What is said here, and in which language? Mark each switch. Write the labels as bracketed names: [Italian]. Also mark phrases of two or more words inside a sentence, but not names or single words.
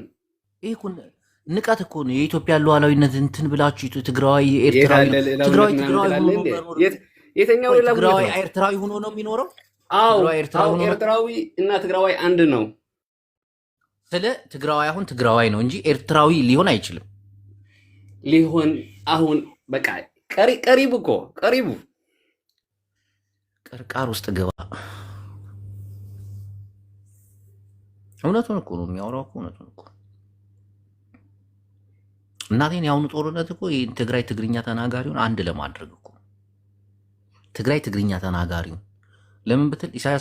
[Amharic] ይሄ እኮ ንቀት እኮ ነው። የኢትዮጵያ ሉዓላዊነት እንትን ብላችሁ ትግራዋይ ኤርትራዊ የተኛው ሌላ ትግራዋይ ኤርትራዊ ሆኖ ነው የሚኖረው? አዎ ኤርትራዊ እና ትግራዋይ አንድ ነው። ስለ ትግራዋይ አሁን ትግራዋይ ነው እንጂ ኤርትራዊ ሊሆን አይችልም። ሊሆን አሁን በቃ ቀሪቡ እኮ ቀሪቡ ቅርቃር ውስጥ ገባ። እውነቱን እኮ ነው የሚያወራው እኮ እውነቱን እኮ። እናቴን ያሁኑ ጦርነት እኮ ትግራይ ትግርኛ ተናጋሪውን አንድ ለማድረግ እኮ ትግራይ ትግርኛ ተናጋሪውን ለምን ብትል ኢሳያስ